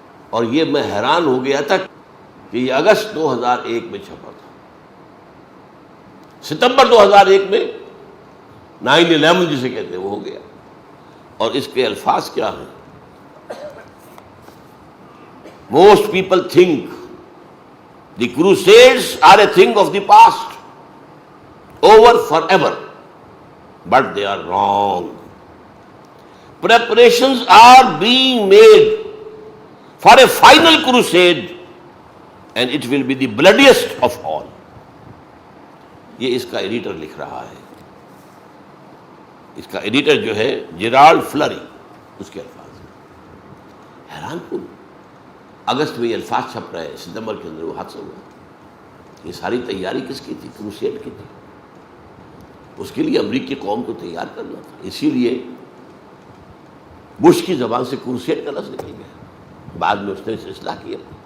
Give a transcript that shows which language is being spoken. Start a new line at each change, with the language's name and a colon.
Urdu: اور یہ میں حیران ہو گیا تھا کہ یہ اگست 2001 میں چھپا تھا۔ ستمبر 2001 میں 9/11 جسے کہتے ہیں وہ ہو گیا، اور اس کے الفاظ کیا ہیں؟
English: Most people think the crusades are a thing of the past, over forever, but they are wrong. Preparations are being made for a final crusade, and it will be the bloodiest of all.
Urdu: یہ اس کا editor لکھ رہا ہے، اس کا editor جو ہے Gerald فلری، اس کے الفاظ حیران کن۔ اگست میں یہ الفاظ چھپ رہے ہیں، ستمبر کے اندر وہ حادثہ ہوا۔ یہ ساری تیاری کس کی تھی؟ کروسیڈ کی تھی۔ اس کے لیے امریکی قوم کو تیار کرنا تھا، اسی لیے بش کی زبان سے کروسیڈ کا لفظ نکل گیا، بعد میں اس نے اسے اصلاح کیا۔